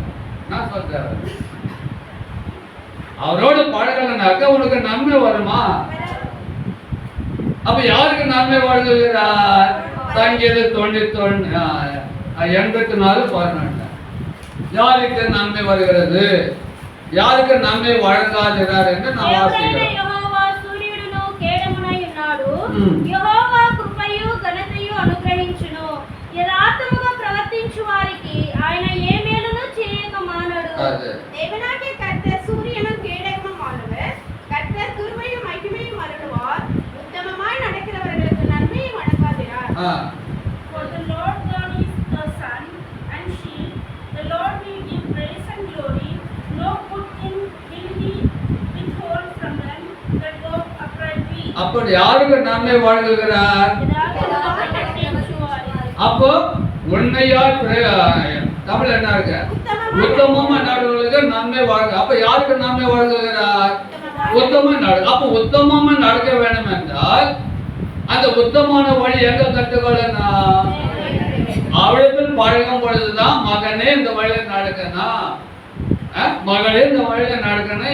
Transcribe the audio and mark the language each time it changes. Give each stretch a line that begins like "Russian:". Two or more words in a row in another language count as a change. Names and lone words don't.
Tamil: நான் சொல்றேன், அவரோட பழகலனாக்க உனக்கு நன்மை வருமா? அப்ப யாருக்கு நன்மை வருகிறார்? சங்கீதம் 84:11. யாருக்கு நன்மை வருகிறது, யாருக்கு நன்மை வழங்காதிறார் என்று நான்
Telugu: దేవుడైన
Tamil: வாசிக்கிறேன்.
Telugu: యెహోవా సూర్యుడును కేడమునై ఉన్నాడు. మ్మ్. యెహోవా కృపయు ఘనతయు అనుగ్రహించును. యథార్థముగా ప్రవర్తించు వారికి ఆయన ఏ మేలును చేయక మానడు.
Tamil: அது தேவனாகிய கர்த்தர் சூரியனும் கேடகமுமானவர். கர்த்தர் கிருபையும் மகிமையும் அருளுவார். உத்தமமாய் நடக்கிறவர்களுக்கு நன்மையை வழங்காதிரார். ஆ,
English: For the Lord God is the sun and shield. The Lord will give praise and glory. No good thing will he withhold from them that walk uprightly.
Tamil: அப்படி யாருக்கு நன்மை வழங்குகிறார்?
Telugu: యథార్థముగా ప్రవర్తించు వారికి.
Tamil: அப்போ உண்மையா தமிழ் என்ன இருக்கு? உத்தமமா நடவர்களுக்கு நன்மை வழங்க. அப்ப யாருக்கு நன்மை வழங்குகிறார்? உத்தம நட. அப்ப உத்தமமா நடக்க வேண்டும் என்றால் அந்த உத்தமமான வழி எங்க கற்றுக்கொள்ளணும்? அவளிடத்தில் பழகும் பொழுதுதான் மகனே இந்த வழியில நடக்கணும், மகளே இந்த வழியில நடக்கணும்.